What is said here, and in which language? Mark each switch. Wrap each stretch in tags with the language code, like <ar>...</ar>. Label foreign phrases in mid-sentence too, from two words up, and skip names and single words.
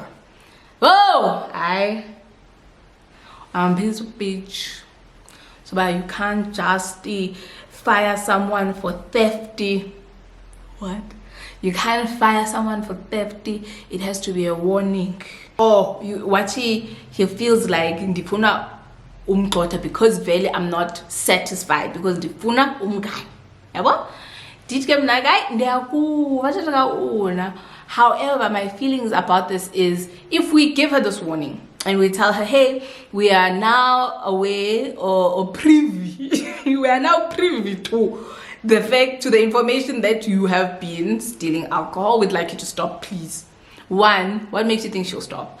<en>Oh, his bitch. So but you can't just fire someone for theft. What? You can't fire someone for theft. It has to be a warning. Oh, he feels like</en> <xh>ndifuna umgxotha</xh> <en>because vele I'm not satisfied because</en> <xh>ndifuna umngane. Yabo? Dithi ke mna guy ndiyakuva.</xh> <en>However, my feelings about this is, if we give her this warning and we tell her, hey, we are now aware or privy, we are now privy to the information that you have been stealing alcohol. We'd like you to stop, please. 1, what makes you think she'll stop?</en>